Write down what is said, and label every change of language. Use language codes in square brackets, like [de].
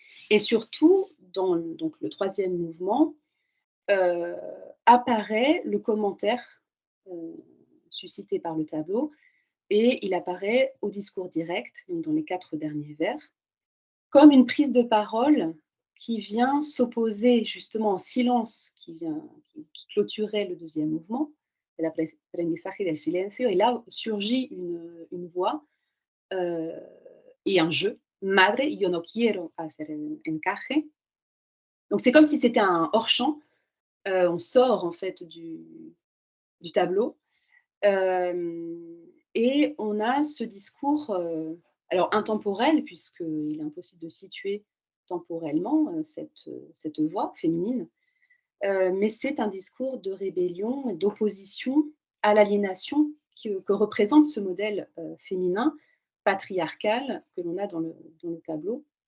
[fr] Et surtout, dans donc, le troisième mouvement, apparaît le commentaire suscité par le tableau et il apparaît au discours direct, donc dans les 4 derniers vers, comme une prise de parole qui vient s'opposer justement au silence qui clôturait le deuxième mouvement, l' [es] aprendizaje del silencio, [fr] et là surgit une voix et un jeu. [es] Madre, yo no quiero hacer el encaje. [fr] Donc c'est comme si c'était un hors-champ. On sort en fait du tableau et on a ce discours alors intemporel puisqu'il est impossible de situer temporellement cette voix féminine, mais c'est un discours de rébellion et d'opposition à l'aliénation que représente ce modèle féminin patriarcal que l'on a dans le tableau.